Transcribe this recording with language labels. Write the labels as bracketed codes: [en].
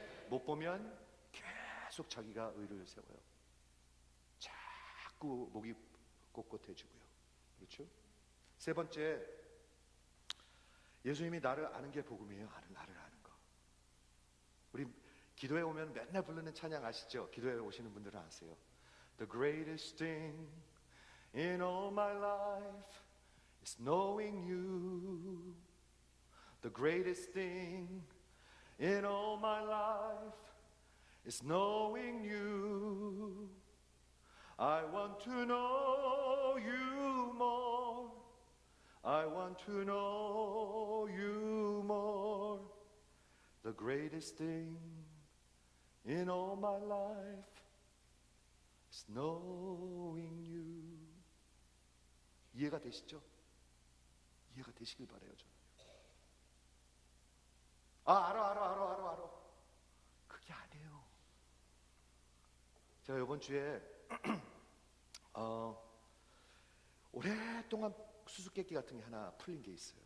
[ko] 못 보면 계속 자기가 의를 세워요. 자꾸 목이 꼿꼿해지고요. 그렇죠? 세 번째, 예수님이 나를 아는 게 복음이에요. 나를 아는 거. 우리 기도에 오면 맨날 부르는 찬양 아시죠? 기도에 오시는 분들은 아세요. [en] The greatest thing in all my life is knowing you. The greatest thing in all my life is knowing you. I want to know you more. I want to know you more. The greatest thing in all my life is knowing you. [ko] 이해가 되시죠? 이해가 되시길 바라요, 저는. 알아. 그게 아니에요. 제가 이번 주에 오랫동안 수수께끼 같은 게 하나 풀린 게 있어요.